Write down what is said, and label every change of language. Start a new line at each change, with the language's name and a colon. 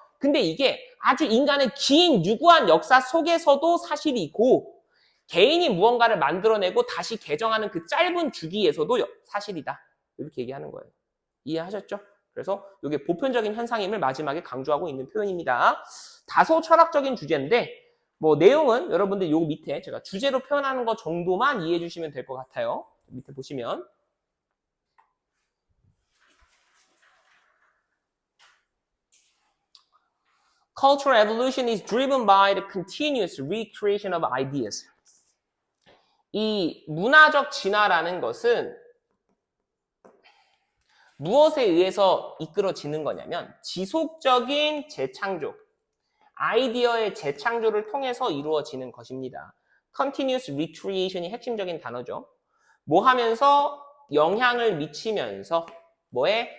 Korean: 근데 이게 아주 인간의 긴 유구한 역사 속에서도 사실이고 개인이 무언가를 만들어내고 다시 개정하는 그 짧은 주기에서도 사실이다. 이렇게 얘기하는 거예요. 이해하셨죠? 그래서 이게 보편적인 현상임을 마지막에 강조하고 있는 표현입니다. 다소 철학적인 주제인데 뭐 내용은 여러분들 요 밑에 제가 주제로 표현하는 것 정도만 이해해 주시면 될 것 같아요. 밑에 보시면
English: Cultural evolution is driven by the continuous recreation of ideas.
Korean: 이 문화적 진화라는 것은 무엇에 의해서 이끌어지는 거냐면 지속적인 재창조, 아이디어의 재창조를 통해서 이루어지는 것입니다. Continuous recreation이 핵심적인 단어죠. 뭐 하면서 영향을 미치면서 뭐에?